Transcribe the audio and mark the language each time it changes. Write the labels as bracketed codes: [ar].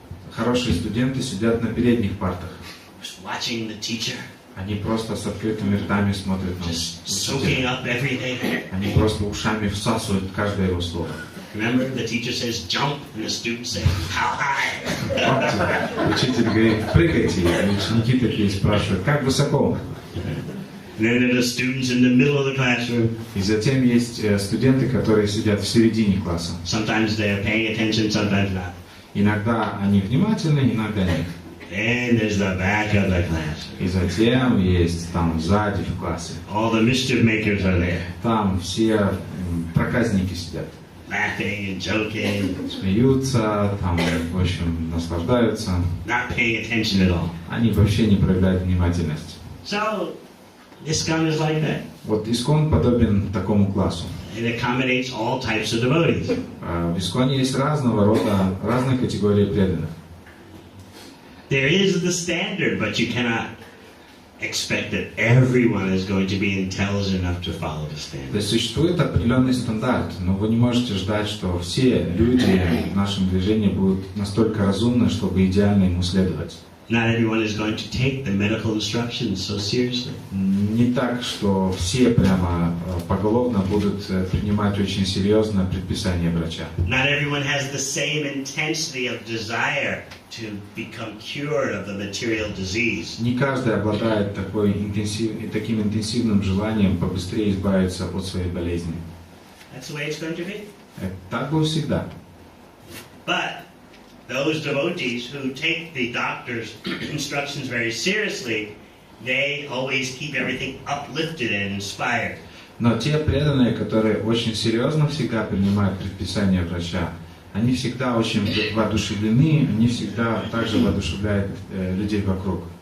[ru] Хорошие студенты сидят на передних партах. [en] just watching the teacher, [ru] Они просто с открытыми ртами смотрят на [en] just soaking [ru] учителя. [en] up everything. [ru] Они просто ушами всасывают каждое его слово. [en] Remember, the teacher says jump, and the students say how high. [ru] Помните, учитель говорит, прыгайте, и ученики такие спрашивают, как высоко? [en] And then there are the students in the middle of the classroom. [ru] И затем есть студенты, которые сидят в середине класса. [en] Sometimes they are paying attention, sometimes not. [ru] Иногда они внимательны, иногда нет. [en] Then there's the back of the class. [ru] И затем есть там сзади в классе. [en] All the mischief makers are there. [ru] Там все проказники сидят. [en] laughing and joking, [ru] смеются, там, в общем, наслаждаются. [en] not paying attention at all. [ru] Они вообще не проявляют внимательность. [en] So, ISKCON is like that. [ru] Вот ИСККОН подобен такому классу. [en] It accommodates all types of devotees. [ru] В ИСККОНе есть разного рода, разные категории преданных. [en] There is the standard, but you cannot expect that everyone is going to be intelligent enough to follow the [ru] То [en] standard. [ru] есть существует определенный стандарт, но вы не можете ждать, что все люди в нашем движении будут настолько разумны, чтобы идеально ему следовать. [en] Not everyone is going to take the medical instructions so seriously. [ru] Не так, что все прямо поголовно будут принимать очень серьезно предписание врача. [en] Not everyone has the same intensity of desire to become cured of the material disease. [ru] Не каждый обладает таким интенсивным желанием побыстрее избавиться от своей болезни. [en] That's the way it's going to be. [ru] Так было всегда. [en] But those devotees who take the doctor's instructions very seriously, they always keep everything uplifted and inspired. [ru] Но те преданные, которые очень серьезно всегда принимают предписания врача, они всегда очень воодушевлены, они всегда также воодушевляют людей вокруг.